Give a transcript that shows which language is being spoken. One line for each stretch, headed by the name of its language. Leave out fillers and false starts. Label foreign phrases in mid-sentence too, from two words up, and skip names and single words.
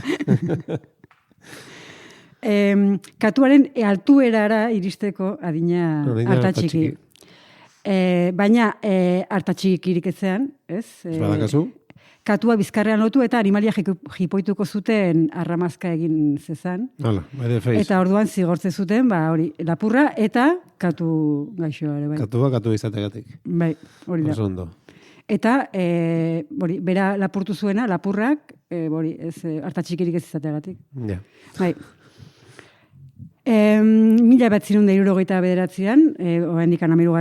Basque: Katuaren altuerara iristeko adina hartatxiki. Baina hartatxikirik etzean, ez? Badakazu? Katua bizkarrean lotu eta animalia jipoituko zuten arramazka egin zezan. Hala,
English: by the face.
Basque: Eta orduan zigortze zuten, hori, lapurra eta katu gaixoa ere, bai. Katu izategatik. Bai, hori da. Oso ondo. Eta, bera lapurtu zuena, lapurrak, hartatxikirik ez izategatik. Ja. Bai. 1969an, oraindik 13.